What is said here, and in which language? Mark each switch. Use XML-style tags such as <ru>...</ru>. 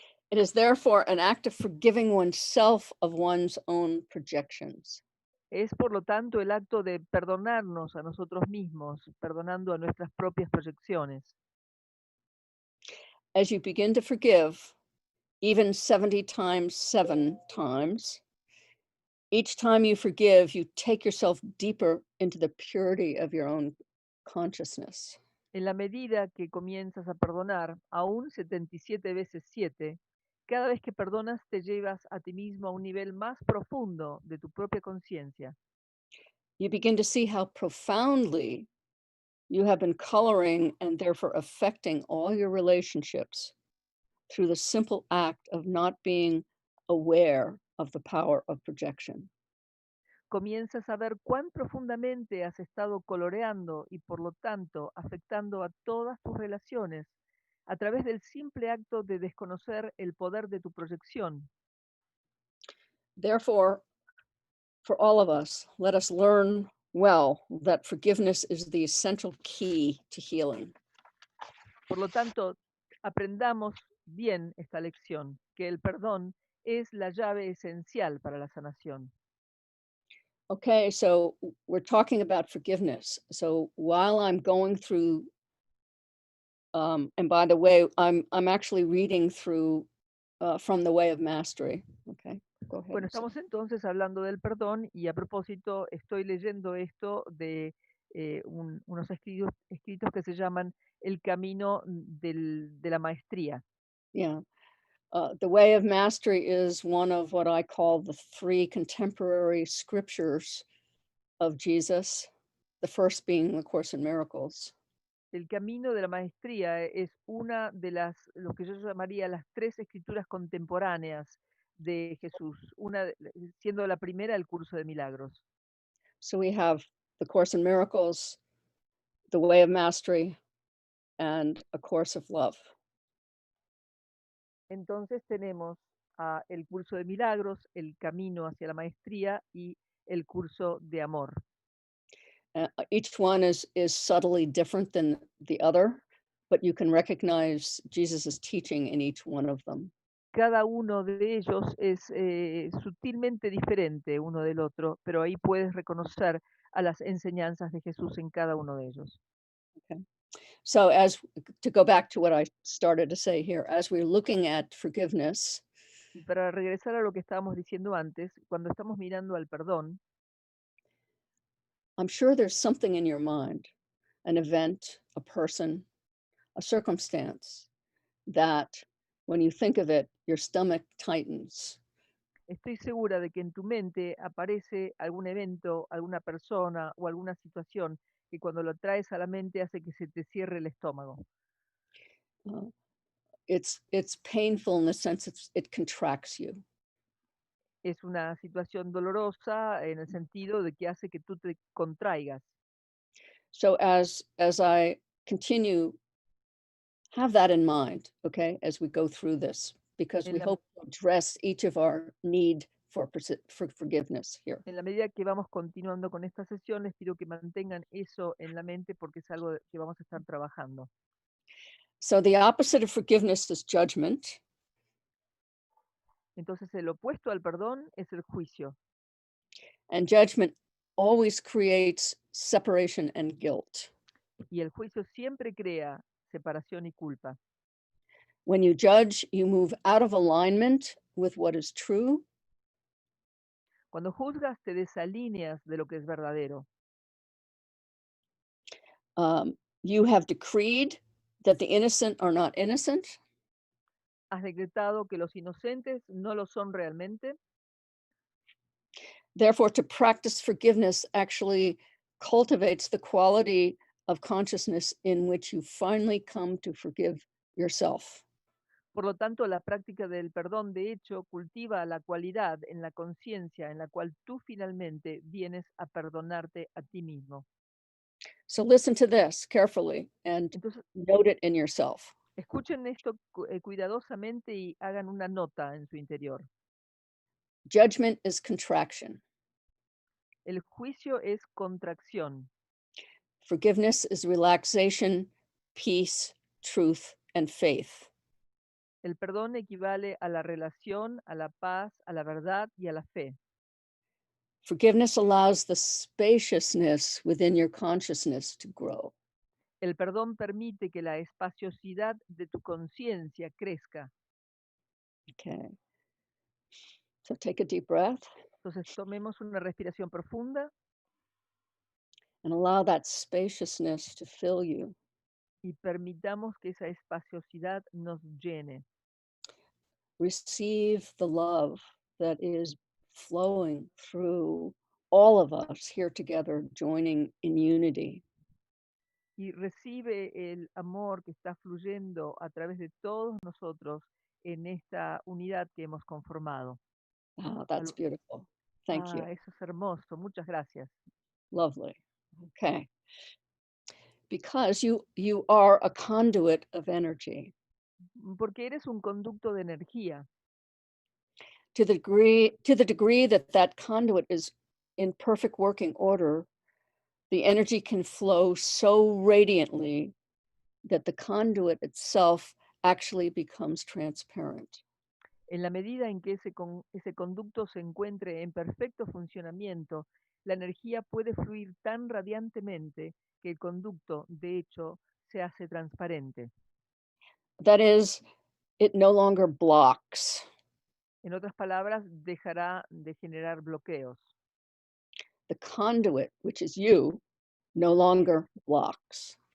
<en>It is therefore an act of forgiving oneself of one's own projections.</en> <es>Es, por lo tanto, el acto de perdonarnos a nosotros mismos, perdonando a nuestras propias proyecciones.</es> <en>As you begin to forgive, even 70 times 7 times, each time you forgive, you take yourself deeper into the purity of your own consciousness.</en> <es>En la medida que comienzas a perdonar, aún 77 veces 7, cada vez que perdonas te llevas a ti mismo a un nivel más profundo de tu propia conciencia.</es> <en>You begin to see how profoundly you have been coloring and therefore affecting all your relationships through the simple act of not being aware of the power of projection.</en> <es>Comienzas a ver cuán profundamente has estado coloreando y por lo tanto afectando a todas tus relaciones a través del simple acto de desconocer el poder de tu proyección.</es> <en>Therefore, for all of us, let us learn well that forgiveness is the essential key to healing.</en> <es>Por lo tanto, aprendamos bien esta lección, que el perdón es la llave esencial para la sanación.</es> <en>Okay, so we're talking about forgiveness. So while I'm going through, and by the way, I'm actually reading through from the Way of Mastery. Okay, go ahead.</en> <es>Bueno,</es> <en>and say-</en> <es>estamos entonces hablando del perdón y a propósito estoy leyendo esto de unos escritos que se llaman El Camino de la Maestría.</es> <en>Yeah. The Way of Mastery is one of what I call the 3 contemporary scriptures of Jesus, the first being the Course in Miracles.</en> <es>El Camino de la Maestría es una de lo que yo llamaría las 3 escrituras contemporáneas de Jesús, siendo la primera el curso de milagros.</es> <en>So we have the Course in Miracles, the Way of Mastery, and A Course of Love.</en> <es>Entonces tenemos el curso de milagros, el camino hacia la maestría y el curso de amor.</es> <en>Each one is subtly different than the other, but you can recognize Jesus's teaching in each one of them.</en> <es>Cada uno de ellos es sutilmente diferente uno del otro, pero ahí puedes reconocer a las enseñanzas de Jesús en cada uno de ellos.</es> <en>Okay. So to go back to what I started to say here, as we're looking at forgiveness,</en> <es>Y para regresar a lo que estábamos diciendo antes, cuando estamos mirando al perdón,</es> <en>I'm sure there's something in your mind, an event, a person, a circumstance, that when you think of it, your stomach tightens.</en> <es>estoy segura de que en tu mente aparece algún evento, alguna persona o alguna situación que cuando lo traes a la mente hace que se te cierre el estómago.</es> <en>It's painful in the sense it contracts you.</en> <es>Es una situación dolorosa en el sentido de que hace que tú te contraigas.</es> <en>So as I continue, have that in mind, okay, as we go through this, because we</en> <es>En la,</es> <en>hope to address each of our need for forgiveness here.</en> <es>en la medida que vamos continuando con esta sesión, les pido que mantengan eso en la mente porque es algo que vamos a estar trabajando.</es> <en>So the opposite of forgiveness is judgment.</en> <es>Entonces el opuesto al perdón es el juicio.</es> <en>And judgment always creates separation and guilt.</en> <es>Y el juicio siempre crea separación y culpa.</es> <en>When you judge, you move out of alignment with what is true.</en> <es>Cuando juzgas, te desalineas de lo que es verdadero.</es> <en>You have decreed that the innocent are not innocent.</en> <es>Has decretado que los inocentes no lo son realmente.</es> <en>Therefore, to practice forgiveness actually cultivates the quality of consciousness in which you finally come to forgive yourself.</en> <es>Por lo tanto, la práctica del perdón, de hecho, cultiva la cualidad en la conciencia en la cual tú finalmente vienes a perdonarte a ti mismo.</es> <en>So listen to this carefully and</en> <es>Entonces,</es> <en>note it in yourself.</en> <es>escuchen esto cuidadosamente y hagan una nota en su interior.</es> <en>Judgment is contraction.</en> <es>El juicio es contracción.</es> <en>Forgiveness is relaxation, peace, truth, and faith.</en> <es>El perdón equivale a la relación, a la paz, a la verdad y a la fe.</es> <en>Forgiveness allows the spaciousness within your consciousness to grow.</en> <es>El perdón permite que la espaciosidad de tu conciencia crezca.</es> <en>Okay. So take a deep breath</en> <es>Entonces tomemos una respiración profunda</es> <en>and allow that spaciousness to fill you.</en> <es>y permitamos que esa espaciosidad nos llene.</es> <en>Receive the love that is flowing through all of us here together, joining in unity.</en> <es>Y recibe el amor que está fluyendo a través de todos nosotros en esta unidad que hemos conformado.</es> <en>Oh, that's beautiful. Thank you.</en> <es>Eso es hermoso. Muchas gracias.</es> <en>Lovely. Okay. Because you are a conduit of energy.</en> <es>Porque eres un conducto de energía.</es> <en>To the degree that that conduit is in perfect working order, the energy can flow so radiantly that the conduit itself actually becomes transparent.</en> <es>En la medida en que ese conducto se encuentre en perfecto funcionamiento, la energía puede fluir tan radiantemente que el conducto, de hecho, se hace transparente.</es> <en>That is, it no longer blocks.</en> <es>En otras palabras, dejará de generar bloqueos.</es> <en>The conduit, which is you, no longer blocks.</en>